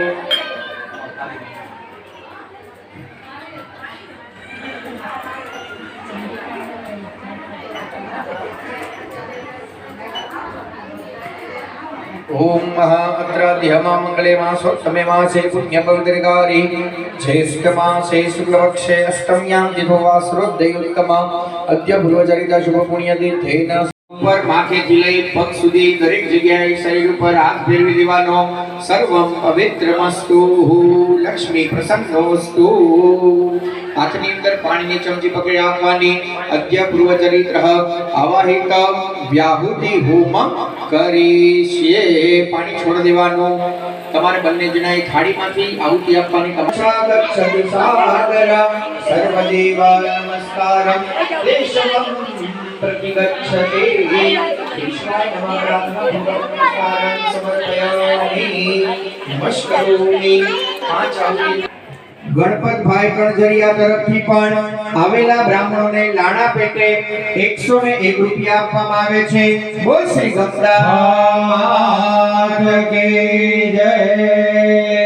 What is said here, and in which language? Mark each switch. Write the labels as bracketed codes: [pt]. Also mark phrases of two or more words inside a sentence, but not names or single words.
[sa] ओम महाअत्राध्य मंगले मासोत्तमे मासे पुण्यपवित्रकारी ज्येष्ठ मासे शुक्लपक्षे अष्टम्यां तिथो वासरोदयोत्तमा अद्य पूर्वचरित शुभ पुण्यतीर्थेन [gu] ઉપર માથેથી લઈ પગ સુધી દરેક જગ્યાએ શરીર ઉપર હાથ ફેરવી દેવાનો। [sa] સર્વમ પવિત્રમસ્તુ લક્ષ્મી પ્રસન્નોસ્તુ। [gu] હાથની અંદર પાણી ચમચી પકડી રાખવાની। [sa] अद्य पूर्वचरित्र आवाहित व्याहुति होम करीशे। [gu] પાણી છોડી દેવાનો। તમારે બન્ને જણાએ થાળીમાંથી આહુતિ આપવાની। [sa] गच्छति सागर सर्वदेव नमस्कारं देशवं प्रतिगच्छति। कृष्णाय नमः नमस्कारं समर्पयामि नमस्करोमि। [gu] પાંચ આહુતિ ગણપત ભાઈ કણઝરિયા તરફથી પણ આવેલા બ્રાહ્મણોને લાણા પેટે 101 રૂપિયા આપવામાં આવે છે। [hi] बोल श्री गंगा मात की जय।